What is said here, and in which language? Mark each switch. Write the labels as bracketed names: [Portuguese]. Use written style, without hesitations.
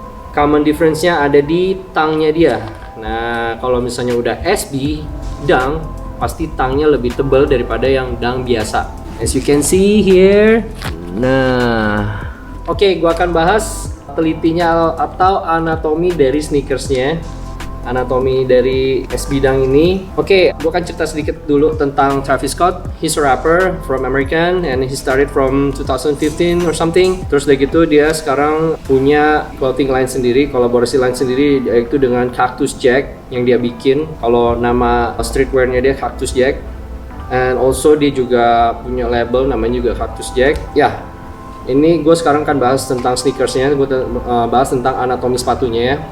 [Indonesian] Common difference-nya ada di tangnya dia. Nah, kalau misalnya udah SB Dunk, pasti tangnya lebih tebal daripada yang Dunk biasa. [English] As you can see here. [Indonesian] Nah, oke, gua akan bahas telitinya atau anatomi dari sneakersnya. Anatomi dari SB Dunk ini. Oke, gue akan cerita sedikit dulu tentang Travis Scott. [English] He's a rapper from American and he started from 2015 or something. [Indonesian] Terus dari gitu dia sekarang punya clothing line sendiri, kolaborasi line sendiri, yaitu dengan Cactus Jack yang dia bikin. Kalau nama streetwearnya dia Cactus Jack. [English] And also [Indonesian] dia juga punya label namanya juga Cactus Jack. Ya, ini gue sekarang kan bahas tentang sneakersnya, gue bahas tentang anatomi sepatunya ya.